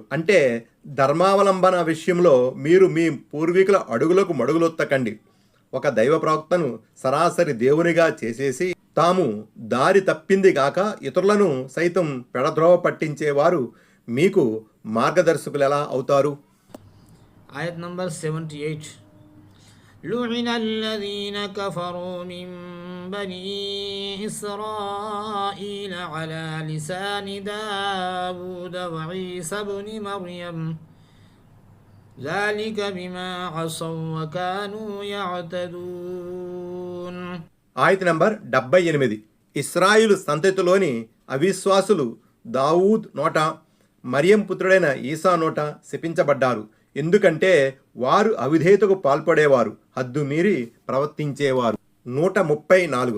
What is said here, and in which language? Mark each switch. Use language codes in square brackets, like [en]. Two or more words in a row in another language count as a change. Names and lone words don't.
[te] అంటే ధర్మావలంబన విషయంలో మీరు మీ పూర్వీకుల అడుగులకు మడుగులొత్తకండి. ఒక దైవ ప్రవక్తను సరాసరి దేవునిగా చేసేసి తాము దారి తప్పింది గాక ఇతరులను సైతం పెడద్రోవ పట్టించేవారు మీకు మార్గదర్శకులు ఎలా అవుతారు? [en] Ayat number 78. [ar] لعن الذين كفروا من بني إسرائيل على لسان داود وعيسى بن مريم ذلك بما عصوا وكانوا يعتدون. [te] ఆయత్ నంబర్ 78. ఇస్రాయిలు సంతతిలోని అవిశ్వాసులు దావూద్ నోట, మరియం పుత్రుడైన ఈసా నోట శపించబడ్డారు. ఎందుకంటే వారు అవిధేయతకు పాల్పడేవారు, హద్దు మీరి ప్రవర్తించేవారు. 134.